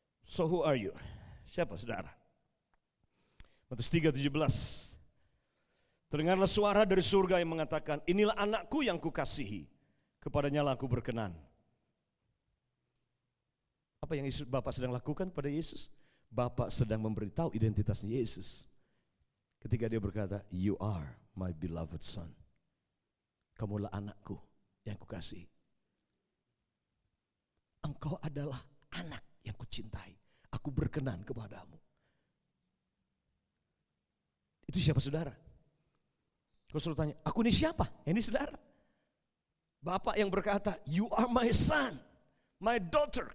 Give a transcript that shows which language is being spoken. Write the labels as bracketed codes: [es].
[en] So who are you? [id] Siapa saudara? [en] Matius 3:17. [id] Terdengarlah suara dari surga yang mengatakan, inilah anakku yang kukasihi, kepadanya lah aku berkenan. Apa yang Bapak sedang lakukan pada Yesus? Bapak sedang memberitahu identitasnya Yesus. Ketika dia berkata, [en] you are my beloved son. [id] Kamulah anakku yang kukasihi. Engkau adalah anak yang kucintai. Aku berkenan kepadamu. Itu siapa saudara? Kau suruh tanya, aku ini siapa? Ini saudara. Bapak yang berkata, [en] you are my son, my daughter.